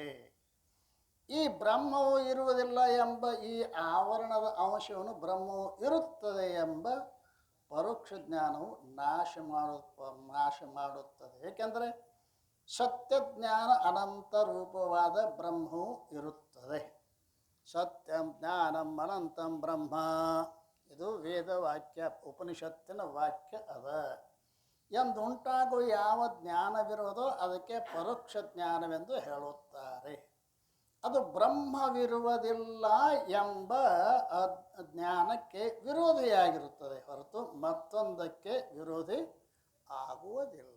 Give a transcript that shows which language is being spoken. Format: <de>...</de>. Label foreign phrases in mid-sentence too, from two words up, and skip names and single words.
<kn>ಈ ಬ್ರಹ್ಮವು ಇರುವುದಿಲ್ಲ ಎಂಬ ಈ ಆವರಣದ ಅಂಶವನ್ನು ಬ್ರಹ್ಮವು ಇರುತ್ತದೆ ಎಂಬ ಪರೋಕ್ಷ ಜ್ಞಾನವು ನಾಶ ಮಾಡುತ್ತದೆ. ಏಕೆಂದರೆ ಸತ್ಯಜ್ಞಾನ ಅನಂತ ರೂಪವಾದ ಬ್ರಹ್ಮವು ಇರುತ್ತದೆ.</kn> <sa>ಸತ್ಯಂ ಜ್ಞಾನಂ ಅನಂತಂ ಬ್ರಹ್ಮ,</sa> <kn>ಇದು ವೇದವಾಕ್ಯ, ಉಪನಿಷತ್ತಿನ ವಾಕ್ಯ ಅದ. ಎಂದುಂಟಾಗುವ ಯಾವ ಜ್ಞಾನವಿರುವುದೋ ಅದಕ್ಕೆ ಪರೋಕ್ಷ ಜ್ಞಾನವೆಂದು ಹೇಳುತ್ತಾರೆ. ಅದು ಬ್ರಹ್ಮವಿರುವುದಿಲ್ಲ ಎಂಬ ಜ್ಞಾನಕ್ಕೆ ವಿರೋಧಿಯಾಗಿರುತ್ತದೆ ಹೊರತು ಮತ್ತೊಂದಕ್ಕೆ ವಿರೋಧಿ ಆಗುವುದಿಲ್ಲ.</kn>